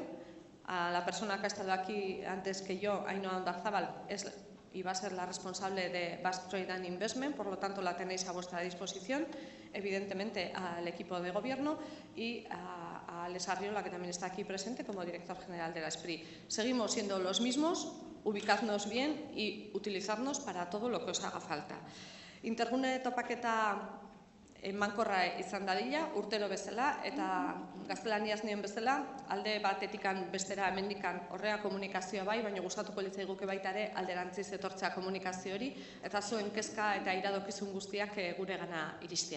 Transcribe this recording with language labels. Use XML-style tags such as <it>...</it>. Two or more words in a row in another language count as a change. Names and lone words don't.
<es>A la persona que ha estado aquí antes que yo, Ainhoa Ondarzábal, y va a ser la responsable de Basque Trade and Investment, por lo tanto la tenéis a vuestra disposición, evidentemente al equipo de Gobierno y a Alex Arriola, que también está aquí presente como director general de la SPRI. Seguimos siendo los mismos, ubicadnos bien y utilizadnos para todo lo que os haga falta.</es> <eu>Intergune topaketa emankorra izan dadila, urtero bezala, eta gaztelaniaz nien bezala, alde batetikan bestera hemendikan horrea komunikazioa baina gustatuko litzaiguke baita ere alderantziz etortzea komunikazio hori, eta zuen kezka eta iradokizun guztiak guregana iristea.</eu>